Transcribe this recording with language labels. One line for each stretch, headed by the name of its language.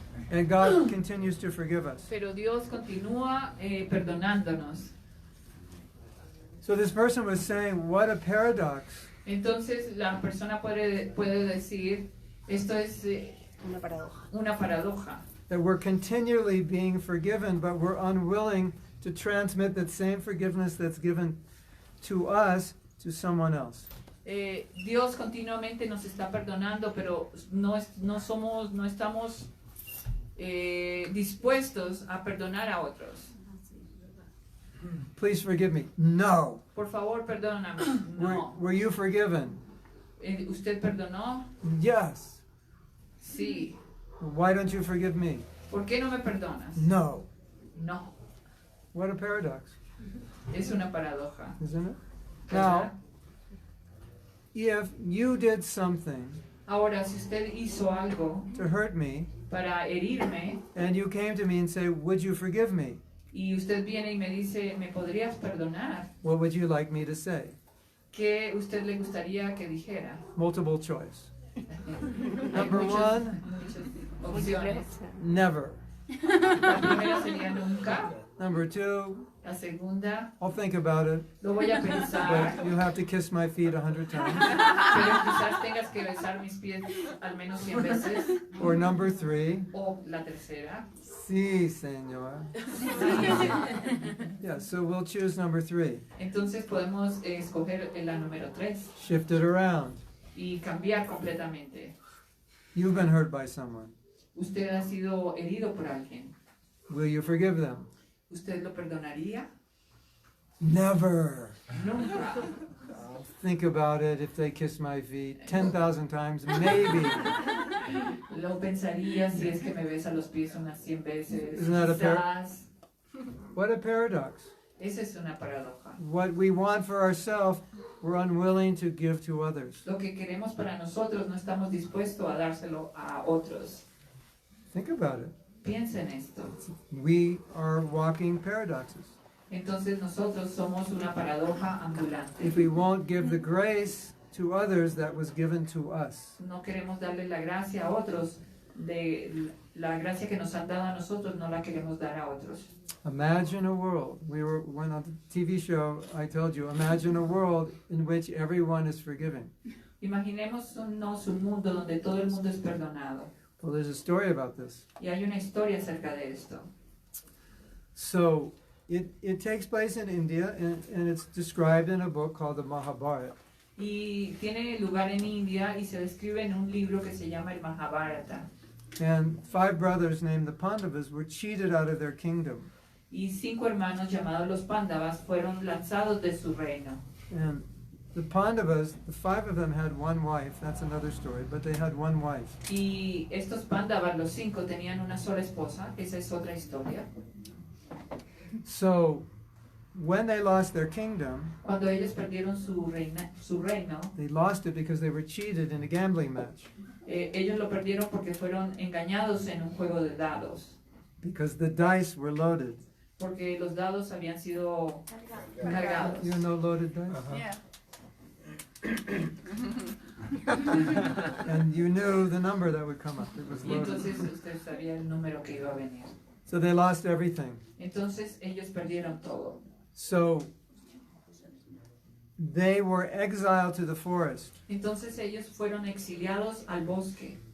English: And God continues to forgive us.
Spanish: Pero Dios continúa perdonándonos.
English: So this person was saying, what a paradox.
Spanish: Entonces la persona puede decir, esto es una paradoja.
English: That we're continually being forgiven, but we're unwilling to transmit that same forgiveness that's given to us to someone else.
Spanish: Dios continuamente nos está perdonando, pero no estamos dispuestos a perdonar a otros.
English: Please forgive me. No.
Spanish: Por favor, perdóname. No.
English: Were you forgiven?
Spanish: ¿Usted perdonó?
English: Yes.
Spanish: Sí.
English: Why don't you forgive me?
Spanish: ¿Por qué no me perdonas?
English: No.
Spanish: No.
English: What a paradox,
Spanish: Es una paradoja.
English: isn't it?
Spanish: ¿verdad?
English: Now, if you did something
Spanish: Ahora, si usted hizo algo
English: to hurt me,
Spanish: para herirme
English: and you came to me and say, would you forgive me?
Spanish: y usted viene y me dice, ¿me podrías perdonar?
English: What would you like me to say?
Spanish: ¿Qué usted le gustaría que dijera?
English: Multiple choice.
Spanish: Hay
English: Number
Spanish: muchas
English: one,
Spanish: opciones.
English: never.
Spanish: La primera sería nunca.
English: Number two,
Spanish: La segunda,
English: I'll think about it,
Spanish: lo voy a pensar,
English: but you'll have to kiss my feet 100 times.
Spanish: pero quizás tengas que besar mis pies al menos 100 veces.
English: Or number 3,
Spanish: O la tercera. sí, señor.
English: Yeah, so we'll choose number 3.
Spanish: Entonces podemos escoger la número 3
English: Shift it around.
Spanish: y cambiar completamente.
English: You've been hurt by someone.
Spanish: Usted ha sido herido por alguien.
English: Will you forgive them?
Spanish: ¿Usted lo perdonaría?
English: Never.
Spanish: Nunca.
English: Think about it if they kiss my feet 10,000 times, maybe.
Spanish: Lo pensaría si es que me besa los pies unas 100 veces.
English: Isn't that a
Spanish: Quizás.
English: What a paradox.
Spanish: Esa es una paradoja.
English: What we want for ourselves, we're unwilling to give to others.
Spanish: Lo que queremos para nosotros no estamos dispuestos a dárselo a otros.
English: Think about it.
Spanish: Piensa en esto.
English: We are walking paradoxes.
Spanish: Entonces nosotros somos una paradoja ambulante.
English: If we won't give the grace to others that was given to us,
Spanish: No queremos darle la gracia a otros, de la gracia que nos han dado a nosotros no la queremos dar a otros.
English: imagine a world. When on the TV show, I told you, imagine a world in which everyone is forgiving.
Spanish: Imaginemos un mundo donde todo el mundo es perdonado.
English: Well, there's a story about this.
Spanish: Y hay una historia acerca de esto.
English: So it takes place in India, and it's described in a book called the Mahabharata.
Spanish: Y tiene lugar en India y se describe en un libro que se llama el Mahabharata.
English: And 5 brothers named the Pandavas were cheated out of their kingdom.
Spanish: Y 5 hermanos llamados los Pándavas fueron lanzados de su reino.
English: And the Pandavas, the 5 of them had one wife. That's another story, but they had one wife.
Spanish: Y estos Pándavas, los 5, tenían una sola esposa. Esa es otra historia.
English: So when they lost their kingdom,
Spanish: Cuando ellos perdieron su reino,
English: they lost it because they were cheated in a gambling match.
Spanish: ellos lo perdieron porque fueron engañados en un juego de dados.
English: Because the dice were loaded.
Spanish: Porque los dados habían sido cargados.
English: You know loaded dice? Yeah. And you knew the number that would come up. It was
Spanish: Y entonces
English: loaded.
Spanish: usted sabía el número que iba a venir.
English: So they lost everything.
Spanish: Entonces ellos perdieron todo.
English: So they were exiled to the forest.
Spanish: Entonces ellos fueron exiliados al bosque.